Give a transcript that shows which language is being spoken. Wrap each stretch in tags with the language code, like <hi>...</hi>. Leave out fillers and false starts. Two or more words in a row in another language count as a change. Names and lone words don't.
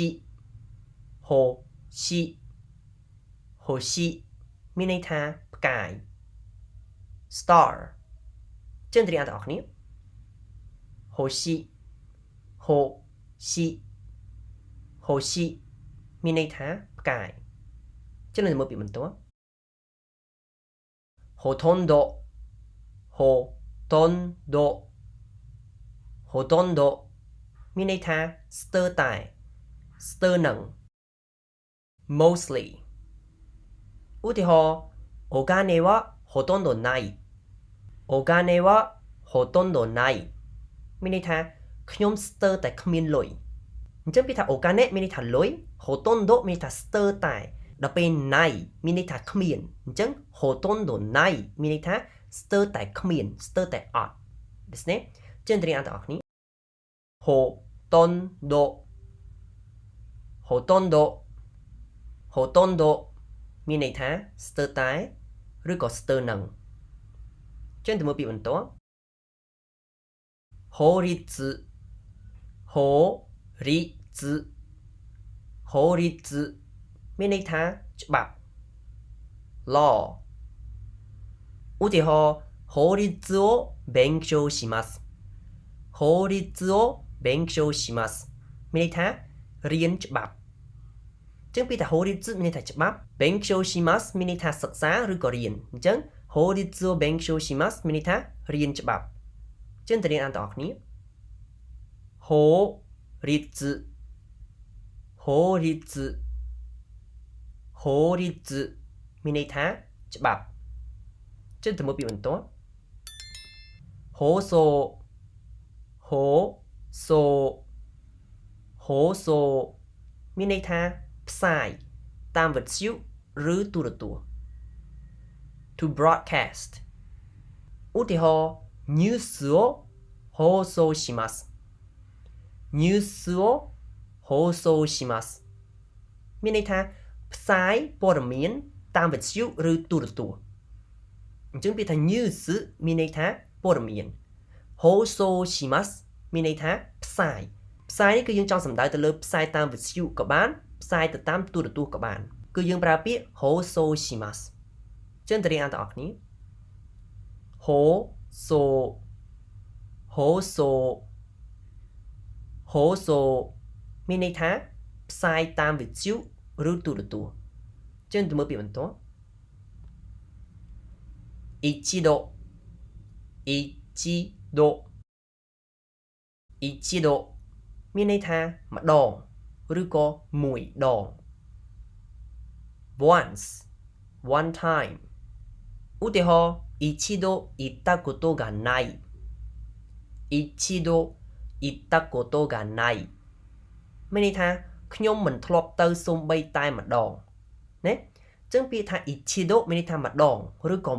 <km>ស៊ីមានន័យថាផ្កាយ star ជឿនត្រីអានទាំងអស់គ្នាហូស៊ីមានន័យថាផ្កាយជឿនមើលពាក្យបន្ទាប់ ほとんどមានន័យថាស្ទើរតែស្ទើរនឹង mostly ឧទាហរណ៍</km> <ja>お金はほとんどない</ja> <km>មានន័យថាខ្ញុំស្ទើរតែគ្មានលុយអញ្ចឹងពាក្យថាお金មានន័យថាលុយほとんどមានន័យថាស្ទើរតែដល់ពេលណៃមានន័យថាគ្មានអញ្ចឹង</km> <ja>ほとんどない</ja> <km>មានន័យថាស្ទើរតែគ្មានស្ទើរតែអត់ដូច្នេះជឿនត្រីអានទាំងអស់គ្នាほとんどមានន័យថាស្ទើរតែឬក៏ស្ទើរនឹងជឿនទៅមើលពាក្យបន្ទាប់法律មានន័យថាច្បាប់ law ឧទាហរណ៍</km> <ja>法律を勉強します</ja> <km>មានន័យថារៀនច្បាប់អញ្ចឹងពីថា法律មានន័យថាច្បាប់</km> <ja>勉強します</ja> <km>មានន័យថាសិក្សាឬក៏រៀនអញ្ចឹង</km> <ja>法律を勉強します</ja> <km>មានន័យថារៀនច្បាប់ជឿនទៅរៀនអានទាំងអស់គ្នា法律 មានន័យថាច្បាប់ជឿនទៅមើលពាក្យបន្ទាប់放送មានន័យថាផ្សាយតាមវិទ្យុឬទូរទស្សន៍</km> <en>to broadcast</en> <km>ឧទាហរណ៍</km> <ja>ニュースを放送します</ja> <km>មានន័យថាផ្សាយព័ត៌មានតាមវិទ្យុឬទូរទស្សន៍អញ្ចឹងពាក្យថា news មានន័យថាព័ត៌មាន</km> <ja>放送します</ja> <km>មានន័យថាផ្សាយនេះគឺយើងចង់សំដៅទៅលើផ្សាយតាមវិទ្យុក៏បានផ្សាយទៅតាមទូរទស្សន៍ក៏បានគឺយើងប្រើពាក្យ</km> <ja>放送します</ja> <km>ជឿនទៅរៀនអានទាំងអស់គ្នា放送មានន័យថាផ្សាយតាមវិទ្យុឬទូរទស្សន៍ជឿនទៅមើលពាក្យបន្ទាប់ 一度មានន័យថាម្ដងឬក៏មួយដង</km> <en>one time</en> <km>ឧទាហរណ៍</km> <ja>一度行ったことがない一度いったことがない</ja> <km>មានន័យថាខ្ញុំមិនធ្លាប់ទៅសូម្បីតែម្ដងណាចឹងពាក្យថា ichido មានន័យថាម្ដងឬក៏</km>